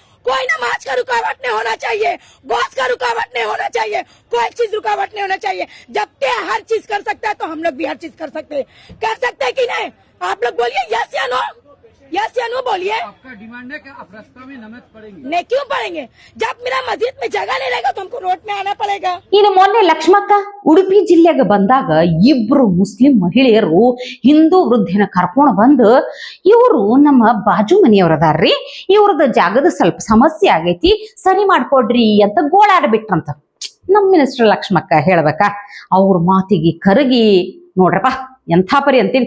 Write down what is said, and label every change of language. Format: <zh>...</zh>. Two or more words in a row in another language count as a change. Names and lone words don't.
<hi>कोई नमाज का रुकावट नहीं होना चाहिए, बॉस का रुकावट नहीं होना चाहिए, कोई चीज रुकावट नहीं होना चाहिए। जब हर चीज कर सकता है तो हम लोग भी हर चीज कर सकते हैं कि नहीं? आप लोग बोलिए यस या नो, यस या नो बोलिए। आपका डिमांड है कि आप रास्ता में नमाज पढ़ेंगे? नहीं, क्यों पढ़ेंगे? जब मेरा मस्जिद में जगह नहीं रहेगा तो हमको रोड में आना पड़ेगा।</hi> <kn>ಇನ್ನು ಮೊನ್ನೆ ಲಕ್ಷ್ಮಕ್ಕ ಉಡುಪಿ ಜಿಲ್ಲೆಗೆ ಬಂದಾಗ ಇಬ್ರು ಮುಸ್ಲಿಂ ಮಹಿಳೆಯರು ಹಿಂದೂ ವೃದ್ಧೆನ ಕರ್ಕೊಂಡು ಬಂದು ಇವರು ನಮ್ಮ ಬಾಜು ಮನೆಯವರದಾರ್ರಿ, ಇವ್ರದ ಜಾಗದ ಸ್ವಲ್ಪ ಸಮಸ್ಯೆ ಆಗೈತಿ, ಸರಿ ಮಾಡ್ಕೊಡ್ರಿ ಅಂತ ಗೋಳಾಡ್ಬಿಟ್ರಂತ. ನಮ್ಮ ಮಿನಿಸ್ಟರ್ ಲಕ್ಷ್ಮಕ್ಕ ಹೇಳ್ಬೇಕಾ, ಅವ್ರ ಮಾತಿಗೆ ಕರಗಿ ನೋಡ್ರಪ್ಪ ಎಂಥ ಪರಿ ಅಂತೀನಿ.</kn>